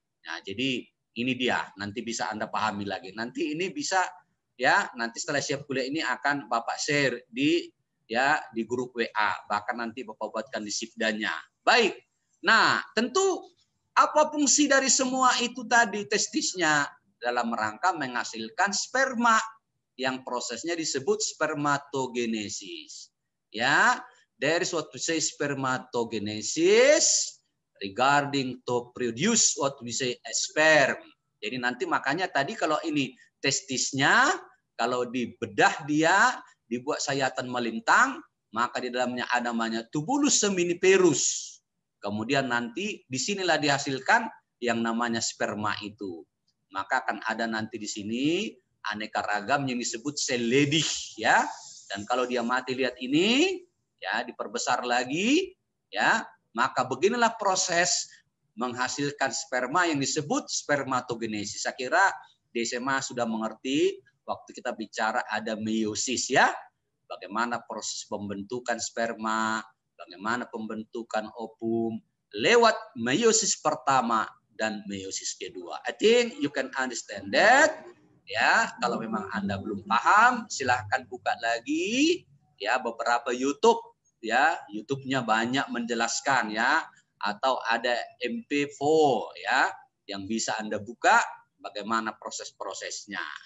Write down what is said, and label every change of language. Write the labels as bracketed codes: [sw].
[id] Nah jadi ini dia, nanti bisa Anda pahami lagi. Nanti ini bisa ya, nanti setelah siap kuliah ini akan Bapak share di grup WA, bahkan nanti Bapak buatkan di sipdanya. Baik. Nah, tentu apa fungsi dari semua itu tadi testisnya dalam rangka menghasilkan sperma yang prosesnya disebut spermatogenesis. [en] Ya, there is what we say spermatogenesis regarding to produce what we say a sperm. [id] Jadi nanti makanya tadi kalau ini testisnya, kalau dibedah dia dibuat sayatan melintang, maka di dalamnya ada namanya tubulus seminiferus. Kemudian nanti disinilah dihasilkan yang namanya sperma itu. Maka akan ada nanti di sini aneka ragam yang disebut sel Leydig ya. Dan kalau dia mati lihat ini ya, diperbesar lagi ya, maka beginilah proses menghasilkan sperma yang disebut spermatogenesis. Saya kira di SMA sudah mengerti waktu kita bicara ada meiosis ya. Bagaimana proses pembentukan sperma, bagaimana pembentukan ovum lewat meiosis pertama dan meiosis kedua. [en] I think you can understand that. [id] Ya, kalau memang Anda belum paham, silahkan buka lagi ya beberapa YouTube ya, YouTube-nya banyak menjelaskan ya, atau ada MP4 ya yang bisa Anda buka bagaimana proses-prosesnya.